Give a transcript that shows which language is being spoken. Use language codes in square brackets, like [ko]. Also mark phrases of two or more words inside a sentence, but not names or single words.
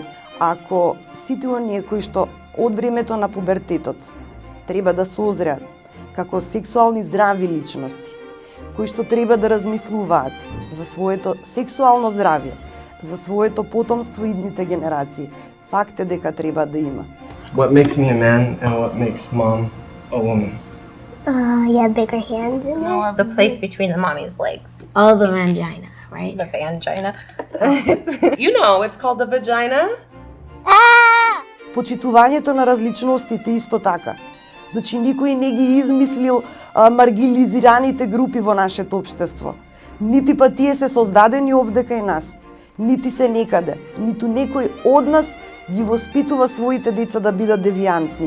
[mk] Ако сите оние кои што од времето на пубертетот треба да созреат како сексуални здрави личности, кои што треба да размислуваат за своето сексуално здравје, за своето потомство и идните генерации, факт е дека треба да има. [en] What makes me a man and what makes mom a woman? You have bigger hands. The place between the mommy's legs. Oh, the vagina, right? The vagina. You know, it's called the vagina. [mk] Почитувањето на различностите исто така. Значи, никој не ги измислил маргилизираните групи во нашето општество. Нити па тие се создадени овде кај нас, нити се некаде, ниту некој од нас ги воспитува своите деца да бидат девијантни.